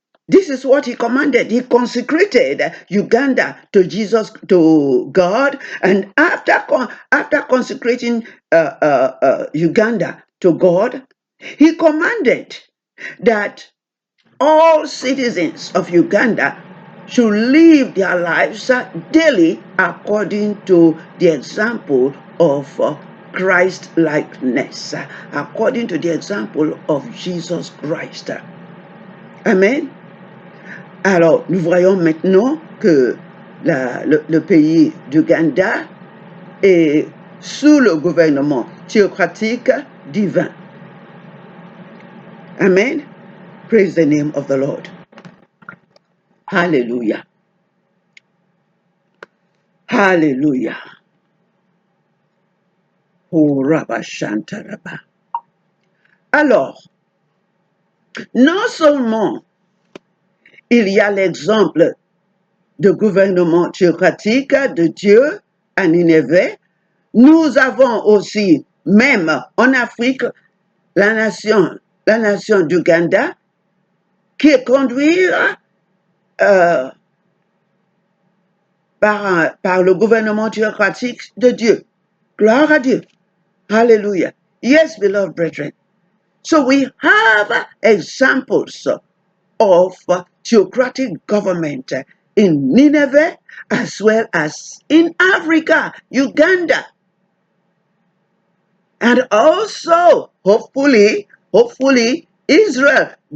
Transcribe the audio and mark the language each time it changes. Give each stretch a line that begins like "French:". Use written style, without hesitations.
English: This is what he commanded. He consecrated Uganda to God, and after consecrating Uganda to God, he commanded that all citizens of Uganda should live their lives daily according to the example of Christ-likeness, according to the example of Jesus Christ. Amen.
French: Alors, nous voyons maintenant que le pays d'Ouganda est sous le gouvernement théocratique divin.
English: Amen. Praise the name of the Lord. Hallelujah. Hallelujah. Oh, Rabba Shantaraba.
French: Alors, non seulement il y a l'exemple de gouvernement théocratique de Dieu à Nineveh, nous avons aussi, même en Afrique, la nation d'Ouganda, qui est conduite par le gouvernement théocratique de Dieu. Gloire à Dieu. Hallelujah.
English: Yes, beloved brethren. So we have examples of theocratic government in Nineveh as well as in Africa, Uganda. And also, hopefully, Israel.